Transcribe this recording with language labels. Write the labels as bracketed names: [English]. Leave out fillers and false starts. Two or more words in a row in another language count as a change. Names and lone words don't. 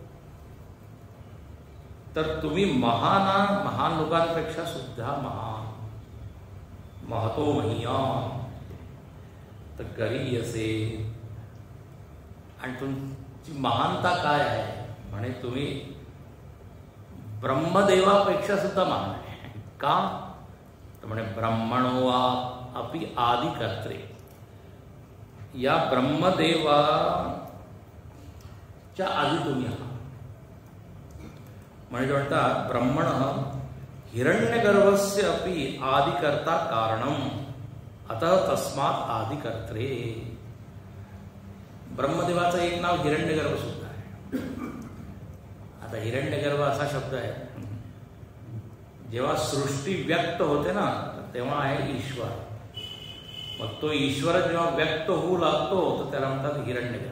[Marathi] तर तुम्ही महान लोकांपेक्षा सुद्धा महान, [Sanskrit] महतो महीयान. [Marathi] तर गरी असे. आणि तुमची महानता काय आहे म्हणे, तुम्ही ब्रह्मदेवापेक्षा सुद्धा महान आहे. का तर म्हणे [Sanskrit] ब्रह्मणो अपि आदि कर्त्रे. [Marathi] या ब्रह्मदेवाच्या आधी तुम्ही आहात. म्हणजे म्हणतात [Sanskrit] ब्रह्मण हिरण्यगर्भस्य अपि आदिकर्ता कारणम अतः तस्मात् आदिकर्त्रे. [Marathi] ब्रह्मदेवाचं एक नाव हिरण्यगर्भ सुद्धा आहे. आता हिरण्यगर्भ असा शब्द आहे, जेव्हा सृष्टी व्यक्त होते ना तेव्हा आहे ईश्वर. मग तो ईश्वर जेव्हा व्यक्त होऊ लागतो तर त्याला म्हणतात हिरण्यगर्भ.